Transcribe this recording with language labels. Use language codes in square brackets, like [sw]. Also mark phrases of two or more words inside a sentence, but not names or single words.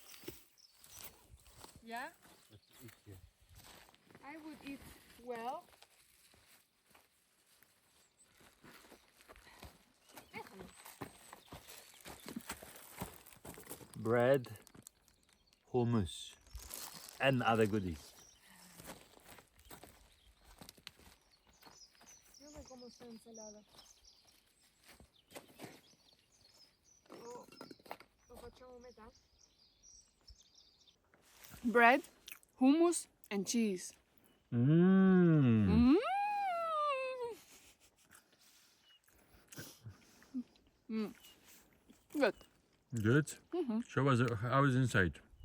[en] Yeah? I would eat well. Bread, hummus, and other goodies. [es] Yo me como esta ensalada. [it] Lo facciamo metà. [en] Bread, hummus, and cheese. Mmm. Good. Good. Show us how is inside.